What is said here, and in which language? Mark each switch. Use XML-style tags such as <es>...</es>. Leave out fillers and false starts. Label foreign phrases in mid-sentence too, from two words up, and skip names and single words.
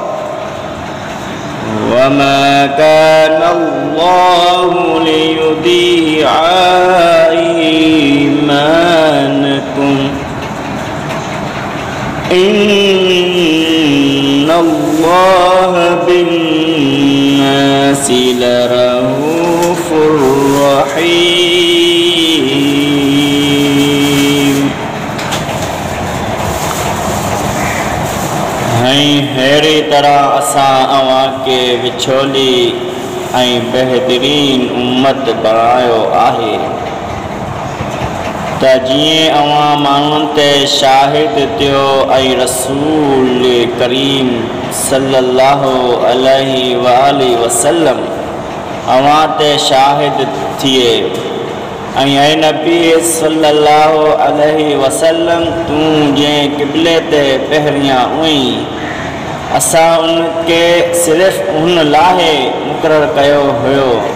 <ar>وما كان الله ليضيع إيمانكم إن الله بالناس لرؤوف رحيم।</ar> <sd>अहिड़ी तरह असां अव्हां खे विछोली ऐं बहितरीन उम्मत बणायो आहे त जीअं अव्हां माण्हुनि ते शाहिद थियो ऐं रसूल करीम</sd> <ar>صلى الله عليه وآله وسلم</ar> <sd>अव्हां ते शाहिद थिए ऐं ऐ नबी</sd> <ar>صلى الله عليه وسلم</ar> <sd>तूं जंहिं क़िबले ते पहिरियां हुई असां उनखे सिर्फ़ु हुन लाइ मुक़ररु कयो हुयो</sd>